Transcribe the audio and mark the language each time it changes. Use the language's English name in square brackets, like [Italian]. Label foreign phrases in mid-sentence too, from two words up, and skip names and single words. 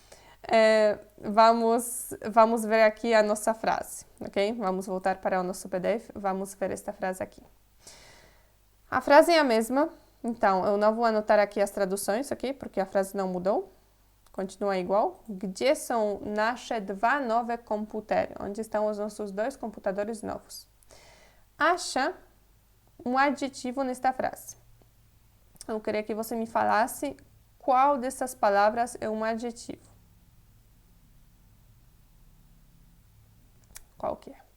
[Portuguese] Vamos ver aqui a nossa frase, ok? Vamos voltar para o nosso PDF, vamos ver esta frase aqui. A frase é a mesma, então eu não vou anotar aqui as traduções, ok? Porque a frase não mudou, continua igual. [Polish] Gdzie są nasze dwa nowe komputery? [Portuguese] Onde estão os nossos dois computadores novos? Acha um adjetivo nesta frase. Eu queria que você me falasse qual dessas palavras é um adjetivo. Qual que é?